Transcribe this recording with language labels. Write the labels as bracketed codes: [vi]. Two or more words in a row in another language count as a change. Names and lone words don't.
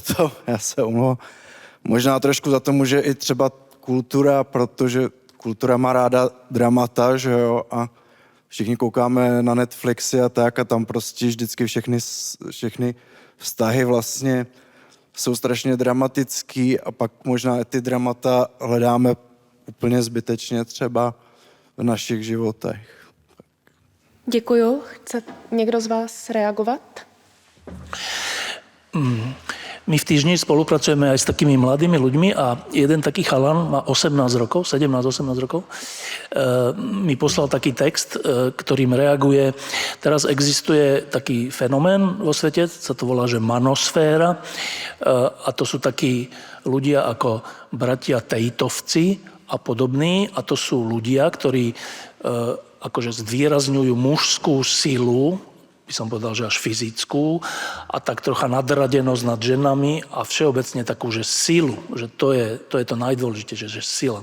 [cs] to, já se omlouvám, možná trošku za to může i třeba kultura, protože kultura má ráda dramata, že jo, a všichni koukáme na Netflixy a tak a tam prostě vždycky všechny vztahy vlastně jsou strašně dramatický a pak možná i ty dramata hledáme úplně zbytečně třeba v našich životech. Děkuju. Chce někdo z vás reagovat? [sk] My v týždni spolupracujeme aj s takými mladými ľuďmi a jeden taký chalan má 18 rokov, 17-18 rokov, mi poslal taký text, ktorým reaguje. Teraz existuje taký fenomén vo svete, sa to volá, že manosféra, a to sú takí ľudia ako bratia Tejtovci a podobní, a to sú ľudia, ktorí akože zvýrazňujú mužskú silu, by som povedal, že až fyzickú, a tak trocha nadradenosť nad ženami a všeobecne takú, že silu, že to je to najdôležitejšie, že sila.